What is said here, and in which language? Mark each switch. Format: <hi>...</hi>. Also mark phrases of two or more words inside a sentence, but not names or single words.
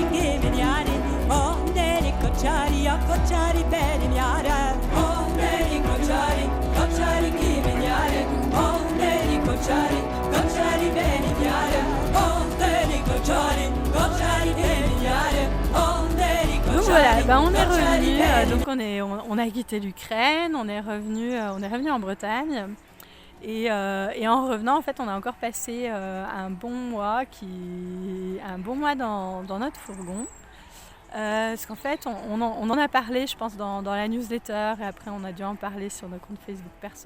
<tr>kimin yani Oh deri kochari Ya kochari benim yarem Oh deri kochari Kochari kimin yani Oh deri kochari Kochari benim yarem Oh deri kochari Kochari kimin yarem Oh deri kochari.</tr> <fr>Donc voilà, on est revenu, on a quitté l'Ukraine, on est revenu en Bretagne. Et en revenant, en fait, on a encore passé un bon mois dans notre fourgon. Parce qu'en fait, on en a parlé, je pense, dans la newsletter, et après on a dû en parler sur nos comptes Facebook perso.</fr>